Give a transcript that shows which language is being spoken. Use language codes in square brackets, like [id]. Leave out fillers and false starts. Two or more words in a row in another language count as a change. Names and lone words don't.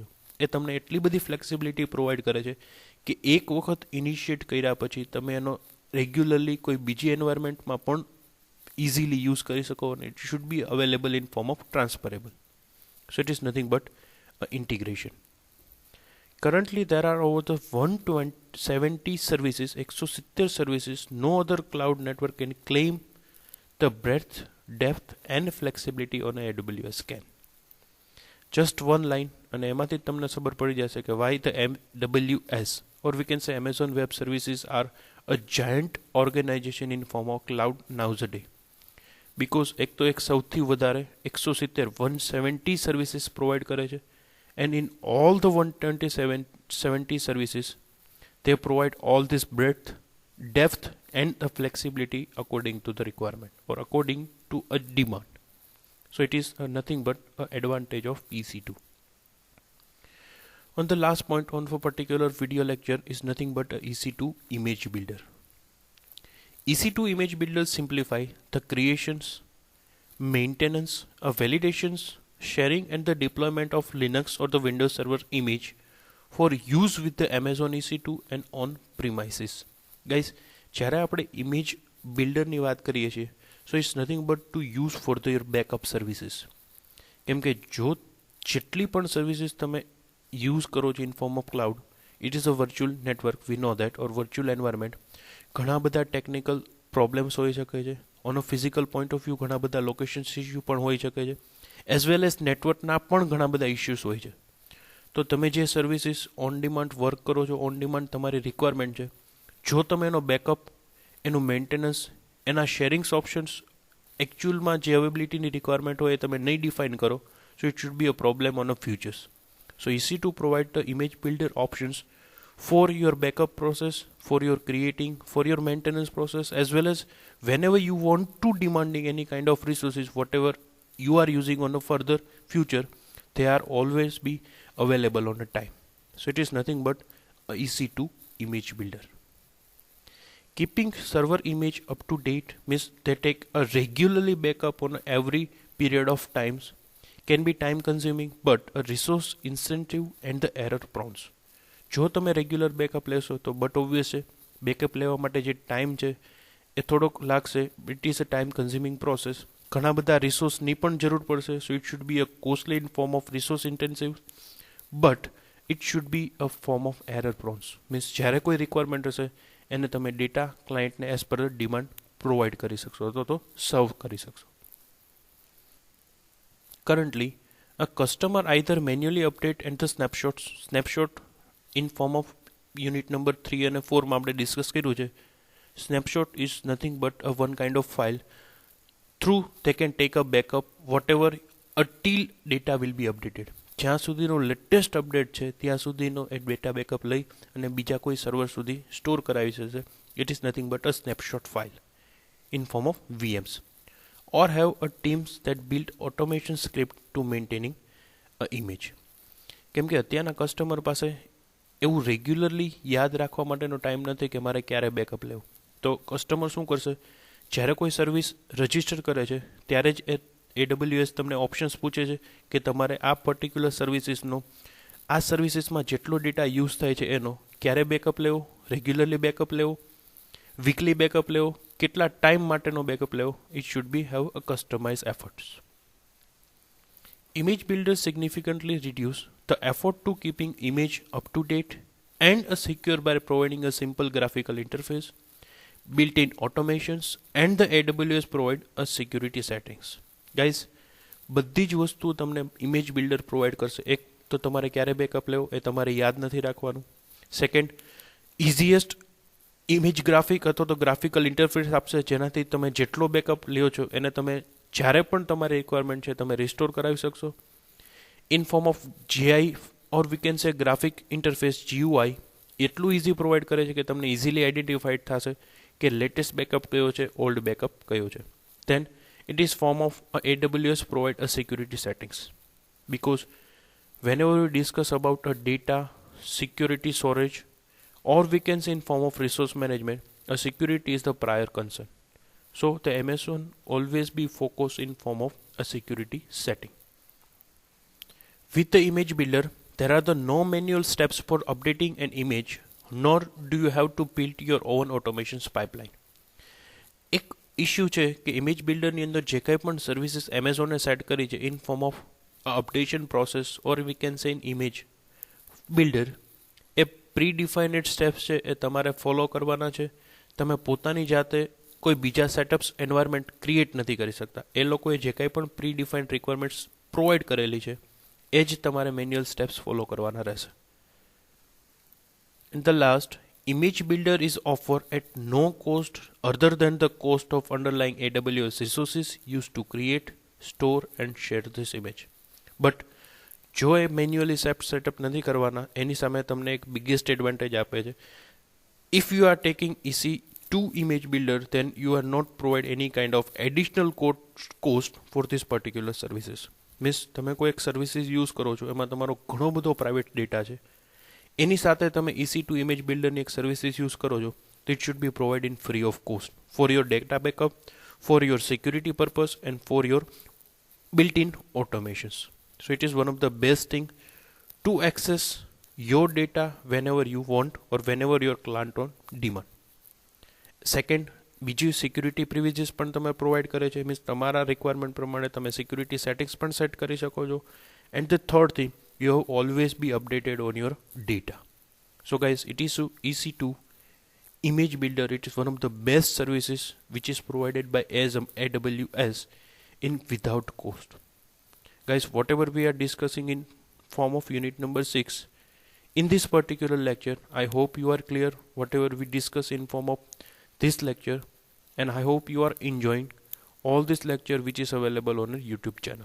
[gu] એ તમને એટલી બધી [en] flexibility provide [gu] કરે છે કે એક વખત ઇનિશિએટ કર્યા પછી તમે એનો રેગ્યુલરલી કોઈ બીજી એન્વાયરમેન્ટમાં પણ [en] easily use [gu] કરી શકો અને [en] it should be available in form of transferable. so it is nothing but integration. Currently, there are over the 170 services, 170 services. No other cloud network can claim the breadth, depth, and flexibility on AWS can. Just one line, and [gu] એમાંથી તમને ખબર પડી જશે કે [en] why the AWS, or we can say Amazon Web Services, are a giant organization in form of cloud nowadays. [gu] Because એક તો એક સૌથી વધારે 170 [en] services provide [gu] કરે છે. [en] And in all the 170 services, they provide all this breadth, depth, and the flexibility according to the requirement or according to a demand. So it is nothing but an advantage of EC2. On the last point on for particular video lecture is nothing but a EC2 image builder. EC2 image builders simplify the creations, maintenance, validations, sharing and the deployment of Linux or the Windows Server image for use with the Amazon EC2 and on premises. Guys, [gu] જ્યારે આપણે ઇમેજ બિલ્ડરની વાત કરીએ છીએ, [en] so it's nothing but to use for the your backup services. [gu] કેમ કે જો જેટલી પણ સર્વિસીસ તમે યુઝ કરો છો [en] in form of cloud, it is a virtual network, we know that, or virtual environment. [gu] ઘણા બધા [en] technical problems [gu] હોઈ શકે છે. [en] on a physical point of view [gu] ઘણા બધા [en] locations issue [gu] પણ હોઈ શકે છે. [en] as well as [gu] નેટવર્કના પણ ઘણા બધા ઇશ્યુઝ હોય છે. તો તમે જે [en] services on demand work [gu] કરો છો, [en] on demand [gu] તમારી રિક્વાયરમેન્ટ છે, જો તમે એનો બેકઅપ, એનું મેન્ટેનન્સ, એના [en] sharings options [gu] એકચ્યુઅલમાં જે અવેબિલિટીની રિક્વાયરમેન્ટ હોય એ તમે નહીં ડિફાઇન કરો, [en] so it should be a problem on a futures. સો EC2 provide the image builder options for your backup process, for your creating, for your maintenance process, as well as whenever you want to demanding any kind of resources, whatever you are using on a further future, they are always be available on a time. So it is nothing but a EC2 image builder. Keeping server image up to date means they take a regularly backup on every period of times, can be time consuming but a resource incentive and the error prone. [gu] જો તમે રેગ્યુલર બેકઅપ લેશો તો [en] but obvious [gu] છે બેકઅપ લેવા માટે જે ટાઈમ છે એ થોડોક લાગશે. [en] it is a time consuming process. [gu] ઘણા બધા રિસોર્સની પણ જરૂર પડશે. [en] so it should be a costly in form of resource intensive, but it should be a form of error prones. [gu] મીન્સ જ્યારે કોઈ રિક્વાયરમેન્ટ હશે એને તમે ડેટા ક્લાયન્ટને [en] as per demand provide [gu] કરી શકશો તો સર્વ કરી શકશો. [en] Currently, a customer either manually update and the snapshot in form of unit number 3 and 4 [gu] માં આપણે ડિસ્કસ કર્યું છે. [en] Snapshot is nothing but a one kind of file through they can take a backup whatever until data will be updated. [gu] જ્યાં સુધીનો લેટેસ્ટ અપડેટ છે ત્યાં સુધીનો એ [en] data backup [gu] લઈ અને બીજા કોઈ સર્વર સુધી સ્ટોર કરાવી શકશે. [en] it is nothing but a snapshot file in form of VMs. Or have a teams that build automation script to maintaining a image. [gu] કેમ કે અત્યારના કસ્ટમર પાસે એવું રેગ્યુલરલી યાદ રાખવા માટેનો ટાઈમ નથી કે મારે ક્યારે બેકઅપ લેવું. તો કસ્ટમર શું કરશે, જ્યારે કોઈ સર્વિસ રજિસ્ટર કરે છે ત્યારે જ AWS તમને ઓપ્શન્સ પૂછે છે કે તમારે આ [en] particular services, [gu] આ સર્વિસીસમાં જેટલો [en] data use [gu] થાય છે એનો ક્યારે બેકઅપ લેવો, [en] regularly backup [gu] લેવો, [en] weekly backup [gu] લેવો, કેટલા ટાઈમ માટેનો બેકઅપ લેવો. [en] it should be have a customize efforts. Image builders significantly reduce the effort to keeping image up to date, and a secure by providing a simple graphical interface, built-in automations, and the AWS provide a security settings. Guys, [gu] બધી જ વસ્તુ તમને [en] image builder provide [gu] કરશે. એક તો તમારે ક્યારે બેકઅપ લેવો એ તમારે યાદ નથી રાખવાનું. સેકન્ડ, [en] easiest image graphic [gu] અથવા તો [en] graphical interface [gu] આપશે, જેનાથી તમે જેટલો બેકઅપ લ્યો છો એને તમે જ્યારે પણ તમારી રિક્વાયરમેન્ટ છે તમે રિસ્ટોર કરાવી શકશો. [en] in form of GI or we can say graphic interface GUI [gu] એટલું ઇઝી પ્રોવાઈડ કરે છે કે તમને ઇઝીલી આઈડેન્ટિફાઈડ થશે કે લેટેસ્ટ બેકઅપ કયો છે, [en] ઓલ્ડ બેકઅપ કયો છે. ધેન it is form of AWS provide a security settings, because whenever we discuss about a data security storage, or we can say in form of resource management, a security is the prior concern. So the MS1 always be focused in form of a security setting. With the image builder, there are the no manual steps for updating an image, nor do you have to build your own automations pipeline. [gu] એક ઇશ્યુ છે કે ઇમેજ બિલ્ડરની અંદર જે કંઈ પણ સર્વિસીસ એમેઝોને સેટ કરી છે [en] in form of updation process or we can say in image builder, [gu] એ [en] pre defined steps [gu] છે એ તમારે ફોલો કરવાના છે. તમે પોતાની જાતે કોઈ બીજા [en] setups environment create [gu] નથી કરી શકતા. એ લોકોએ જે કંઈ પણ [en] pre defined requirements provide [gu] કરેલી છે એ જ તમારે [en] manual steps follow [gu] કરવાના રહેશે. [en] and the last, image builder is offered at no cost other than the cost of underlying AWS resources used to create, store and share this image. [gu] But જો એ [en] manually setup [gu] નથી કરવાના એની સામે તમને એક [en] biggest advantage [gu] આપે છે. [en] if you are taking EC2 image builder, then you are not provide any kind of additional cost for this particular services. [gu] મીન્સ તમે કોઈ એક સર્વિસીસ યુઝ કરો છો એમાં તમારો ઘણો બધો પ્રાઇવેટ ડેટા છે, એની સાથે તમે EC2 ઇમેજ બિલ્ડરની એક સર્વિસીસ યુઝ કરો છો તો [en] it should be provide in free of cost for your data backup, for your security purpose and for your built-in automations. So it is one of the best thing to access your data whenever you want or whenever your client on demand. Second, [gu] બીજી [en] security privileges [gu] પણ તમે પ્રોવાઈડ કરે છે, મીન્સ તમારા રિક્વાયરમેન્ટ પ્રમાણે તમે [en] security settings [gu] પણ સેટ કરી શકો છો. [en] and the third thing, you have always be updated on your data. So guys, it is EC2 image builder. It is one of the best services which is provided by AWS in without cost. Guys, whatever we are discussing in form of unit number 6 in this particular lecture, I hope you are clear whatever we discuss in form of this lecture, and I hope you are enjoying all this lecture which is available on our YouTube channel.